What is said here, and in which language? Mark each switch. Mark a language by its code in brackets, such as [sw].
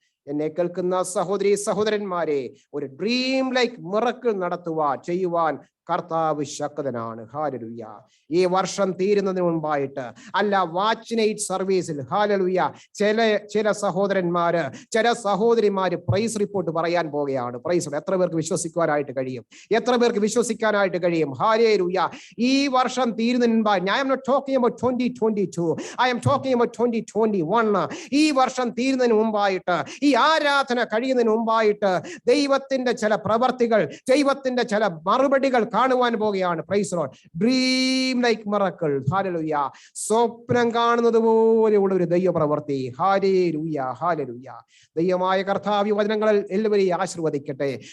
[ml] എന്നെ കേൾക്കുന്ന സഹോദരി സഹോദരന്മാരെ, ഒരു [en] dream like miracle [ml] ചെയ്യുവാൻ കർത്താവ് ശക്തനാണ്. ഹല്ലേലൂയ. ഈ വർഷം തീരുന്നതിന് മുൻപായിട്ട് അല്ല, വാച്ച് നൈറ്റ് സർവീസിൽ, ഹല്ലേലൂയ, ചില സഹോദരന്മാര്, ചില സഹോദരിമാര് പ്രൈസ് റിപ്പോർട്ട് പറയാൻ പോവുകയാണ്. പ്രൈസ്. എത്ര പേർക്ക് വിശ്വസിക്കുവാനായിട്ട് കഴിയും? എത്ര പേർക്ക് വിശ്വസിക്കാനായിട്ട് കഴിയും? ഹല്ലേലൂയ. ഈ വർഷം തീരുന്നതിന് മുൻപായി, [en] I am not talking about 2022, I am talking about 2021. [ml] ഈ വർഷം തീരുന്നതിന് മുമ്പായിട്ട്, ഈ ആരാധന കഴിയുന്നതിന് മുമ്പായിട്ട് ദൈവത്തിന്റെ ചില പ്രവർത്തികൾ, ദൈവത്തിന്റെ ചില മറുപടികൾ കാണുവാൻ പോവുകയാണ്. [en] Praise the lord. Dream like miracle. [ml] Hallelujah. സ്വപ്നം കാണുന്നത് പോലെയുള്ള ഒരു ദൈവ പ്രവൃത്തി. Hallelujah, hallelujah. ദൈവമായ കർത്താവ് വചനങ്ങളിൽ എല്ലാവരെയും ആശീർവദിക്കട്ടെ.